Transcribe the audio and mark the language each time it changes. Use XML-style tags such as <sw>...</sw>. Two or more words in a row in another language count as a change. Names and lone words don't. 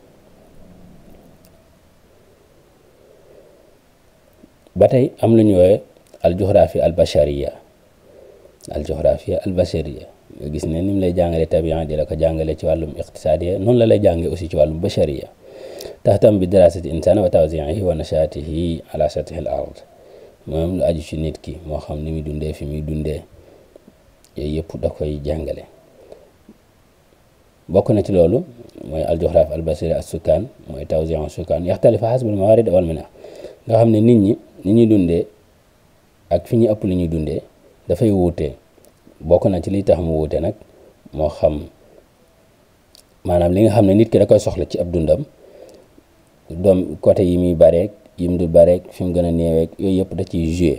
<wo>ba tey am lu ñu woowe</wo> <ar>الجغرافيا البشرية</ar> <wo>nga gis ne ni mu lay jàngale tabian di la ko jàngale ci wàllum iqtisaadiya noonu la lay jànge aussi ci wàllum bashariya</wo> <ar>تهتم ب دراسة الإنسان و توزيعه و نشاطه على سطح الأرض</ar> <wo>moom lu aju ci nit ki moo xam ni muy dundee fi muy dundee yooyu yëpp da koy jàngale. bokk na ci loolu mooy</wo> <ar>الجغرافيا البشرية السكان</ar> <wo>mooy</wo> <ar>توزيع السكان يختلف حسب الموارد والمنح</ar> <wo>nga xam ne nit ñi ni ñuy dundee ak fi ñu ëpp li ñuy dundee dafay wuute. bokk na ci li tax mu wuute nag moo xam maanaam li nga xam ne nit ki da koy soxla ci ab dundam doom côté yi muy bareek yi mu dul bareek fi mu gën a néeweek yooyu yëpp da ciy joué.</wo>